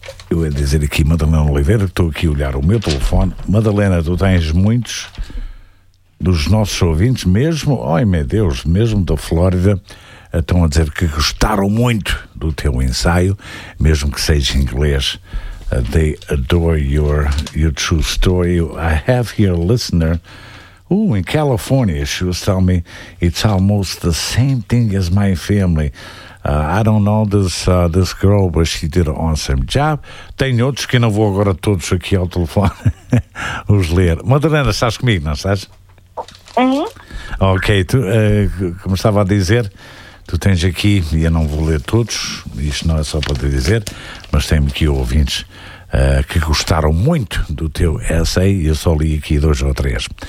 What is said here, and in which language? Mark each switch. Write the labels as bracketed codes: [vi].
[pt] Eu ia dizer aqui Madalena Oliveira, estou aqui a olhar o meu telefone. Madalena, tu tens muitos dos nossos ouvintes, mesmo, ai meu Deus, mesmo da Flórida, estão a dizer que gostaram muito do teu ensaio, mesmo que seja em inglês. [en] They adore your true story. I have here a listener who in California, she was telling me it's almost the same thing as my family. I don't know this girl, but she did an awesome job. [pt] Tem outros que não vou agora todos aqui ao telefone os ler. Madalena, estás comigo, não estás? Uhum. Ok, tu, como estava a dizer, tu tens aqui, e eu não vou ler todos, isto não é só para te dizer, mas tenho aqui ouvintes que gostaram muito do teu essay, e eu só li aqui dois ou três.